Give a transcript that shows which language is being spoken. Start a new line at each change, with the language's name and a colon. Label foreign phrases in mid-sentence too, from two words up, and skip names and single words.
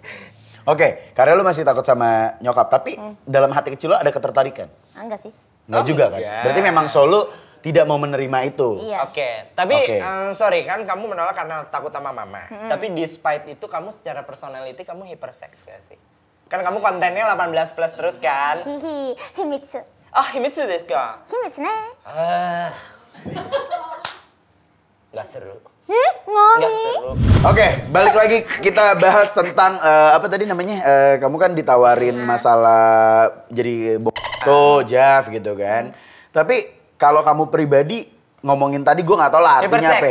Indonesian: Oke, karena lu masih takut sama nyokap, tapi dalam hati kecil lu ada ketertarikan? Enggak sih. Enggak juga kan? enggak. Berarti memang solo tidak mau menerima itu. Iya. Oke, tapi Oke. sorry kan kamu menolak karena takut sama mama. Tapi despite itu kamu secara personality kamu hypersex gak sih? Kan kamu kontennya 18 plus terus kan? Hihi,
Japanese: himitsu. あ、秘密ですか? 秘密ね.
Indonesian: Ah. Gak seru. Ih, Gak ngoni. seru. Oke, balik lagi kita bahas tentang apa tadi namanya? Kamu kan ditawarin masalah jadi tuh, Jeff gitu kan. Tapi kalau kamu pribadi ngomongin tadi gue nggak tahu lah artinya apa.